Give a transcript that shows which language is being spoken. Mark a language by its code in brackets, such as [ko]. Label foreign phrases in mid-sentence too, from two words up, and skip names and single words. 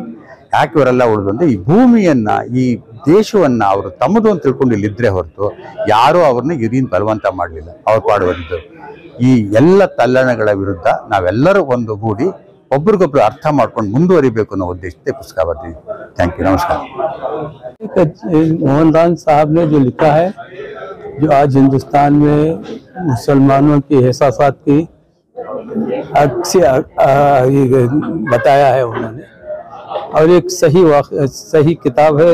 [kn] ಯಾಕೆ ಇವರೆಲ್ಲ ಉಳಿದು ಅಂದರೆ ಈ ಭೂಮಿಯನ್ನು, ಈ ದೇಶವನ್ನು ಅವರು ತಮ್ಮದು ಅಂತ ತಿಳ್ಕೊಂಡು ಇಲ್ಲಿದ್ದರೆ ಹೊರತು ಯಾರೂ ಅವ್ರನ್ನ ಇದರಿಂದ ಬಲವಂತ ಮಾಡಲಿಲ್ಲ, ಅವ್ರು ಪಾಡುವಂಥದ್ದು. ಈ ಎಲ್ಲ ತಲ್ಲಣಗಳ ವಿರುದ್ಧ ನಾವೆಲ್ಲರೂ ಒಂದುಗೂಡಿ ಒಬ್ರಿಗೊಬ್ರು ಅರ್ಥ ಮಾಡ್ಕೊಂಡು ಮುಂದುವರಿಬೇಕು ಅನ್ನೋ ಉದ್ದೇಶಕ್ಕೆ ಪುಸ್ತಕ ಬರ್ತೀವಿ. [en] thank you, [kn] ನಮಸ್ಕಾರ. [hi] मोहनलाल साहब ने जो लिखा है, जो आज हिंदुस्तान में मुसलमानों की एहसासात की अच्छे बताया है उन्होंने, और एक सही किताब है।